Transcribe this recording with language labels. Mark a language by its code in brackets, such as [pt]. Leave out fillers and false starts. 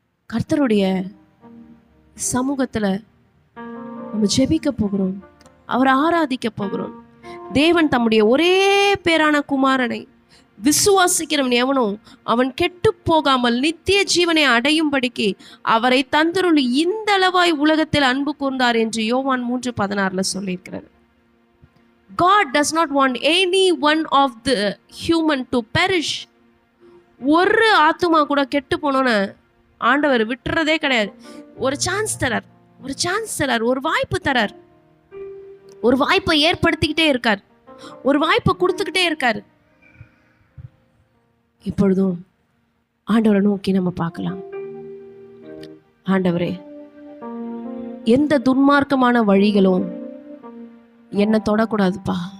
[ta] கர்த்தருடைய சமூகத்துல நம்ம ஜெபிக்க போகிறோம், அவரை ஆராதிக்க போகிறோம். தேவன் தம்முடைய ஒரே பேரான குமாரனை விசுவாசிக்கிறவன் எவனோ அவன் கெட்டு போகாமல் நித்திய ஜீவனை அடையும்படிக்கு அவரை தந்தருளி இந்த அளவாய் உலகத்தில் அன்பு கூர்ந்தார் என்று யோவான் 3:16 சொல்லியிருக்கிறது. [en] God does not want any one of the human to perish. [ta] ஒரு ஆத்துமா கூட கெட்டு போனோன்னு ஆண்டவர் விட்டுறதே கிடையாது. ஒரு சான்ஸ் தரார், ஒரு சான்ஸ் தரார், ஒரு வாய்ப்பு தரார், ஒரு வாய்ப்பை ஏற்படுத்திக்கிட்டே இருக்கார், ஒரு வாய்ப்பை கொடுத்துக்கிட்டே இருக்கார். இப்பொழுதும் ஆண்டவரை நோக்கி நம்ம பார்க்கலாம். ஆண்டவரே, எந்த துன்மார்க்கமான வழிகளும் என்னை தொடக்கூடாதுப்பா.